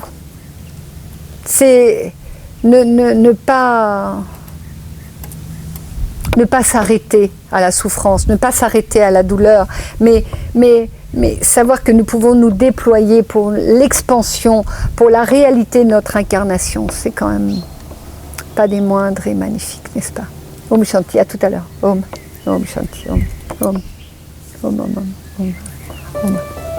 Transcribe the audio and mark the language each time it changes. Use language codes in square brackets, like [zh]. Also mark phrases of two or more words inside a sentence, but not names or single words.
[fr] C'est ne pas s'arrêter à la souffrance, ne pas s'arrêter à la douleur, mais savoir que nous pouvons nous déployer pour l'expansion, pour la réalité de notre incarnation. C'est quand même pas des moindres et magnifiques, n'est-ce pas? [sa] Om Shanti, [fr] à tout à l'heure. [sa] Om, Om Shanti, Om, Om, Om, Om, Om, Om.